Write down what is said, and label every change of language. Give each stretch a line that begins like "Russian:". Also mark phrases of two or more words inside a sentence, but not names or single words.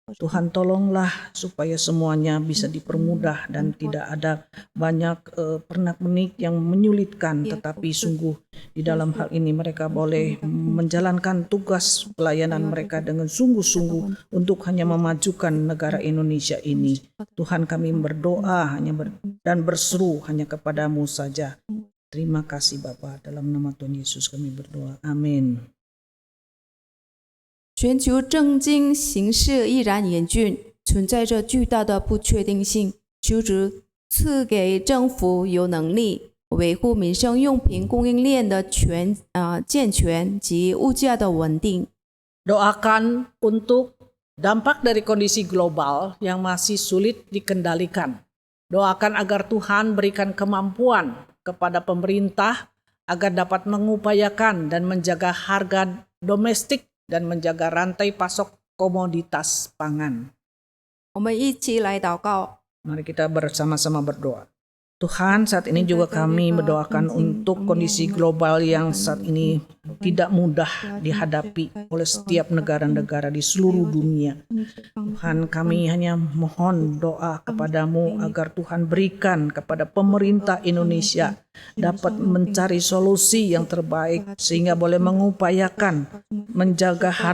Indonesian: Tuhan tolonglah supaya semuanya bisa dipermudah dan tidak ada banyak pernak-pernik yang menyulitkan, tetapi sungguh di dalam hal ini mereka boleh menjalankan tugas pelayanan mereka dengan sungguh-sungguh untuk hanya memajukan negara Indonesia ini. Tuhan, kami berdoa dan berseru hanya kepadamu saja. Terima kasih Bapa, dalam nama Tuhan Yesus kami berdoa. Amin.
Chinese: 全球政经形势依然严峻，存在着巨大的不确定性。求主赐给政府有能力维护民生用品供应链的健全及物价的稳定。
Indonesian: Doakan untuk dampak dari kondisi global yang masih sulit dikendalikan. Doakan agar Tuhan berikan kemampuan kepada pemerintah agar dapat mengupayakan dan menjaga harga domestik dan menjaga rantai pasok komoditas pangan.
Chinese: 我们一起来祷告。
Indonesian: Mari kita bersama-sama berdoa. Tuhan, saat ini juga kami mendoakan untuk kondisi global yang saat ini tidak mudah dihadapi oleh setiap negara-negara di seluruh dunia. Tuhan, kami hanya mohon doa kepadamu agar Tuhan berikan kepada pemerintah Indonesia dapat mencari solusi yang terbaik sehingga boleh mengupayakan menjaga